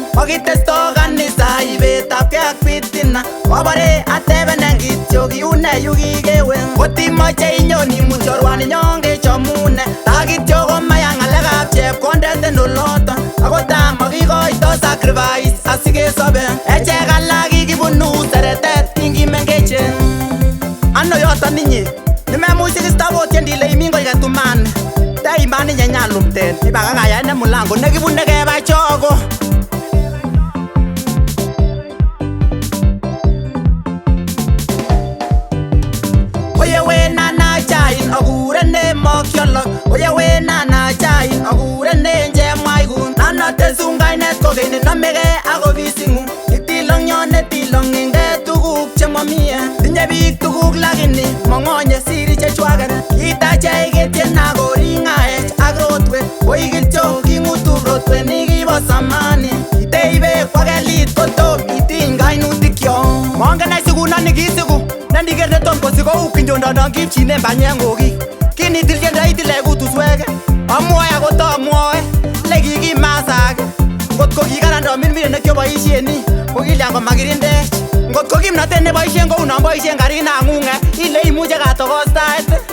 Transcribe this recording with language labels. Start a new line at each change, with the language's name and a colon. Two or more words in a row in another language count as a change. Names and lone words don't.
Kalenjin: okitesto kanisa ibetabke ak bitina obore atebenen kityo kiune yu kikewe kotimoche inyon imut chorwaninyon kechomune takityo komaya ng'alekab chepkondet en oloton ako tamakikoito sacrifice asikesobe echek alak kikibunu seretet kingimengechen ano yoton inye nimemuch sikistabotien dile imin koi ketumani teimani nyenyalumten ibakakayai ne mulango nekibune keba chogo oye we nana chain akurene mokyolok oye we nana chain akurene njemwaikun nanotesun kainet kokeny nomege ak ofising'ung itilong yon netilong inge tuguk chemomie tinye biik tuguk lakini mong'onye siri chechwaket kitachei ketien akoring'aech ak rotwet koi kityo king'utu rotwet nikibo samani iteibe kwakelit kotom itiny kainutikyok mongen ai sikunoni kisiku nendiker netom kosikou kinjondonon kipchinen banyek ng'okik kinitilchendo itile kutuswek amwoe akot amwoe lekikimasak ngot ko kikarando minmire nekioboisieni ko kilyan komakirindech ngot ko kimnotet neboisien kou non boisien karinang'ung'e ile imuche katogostaet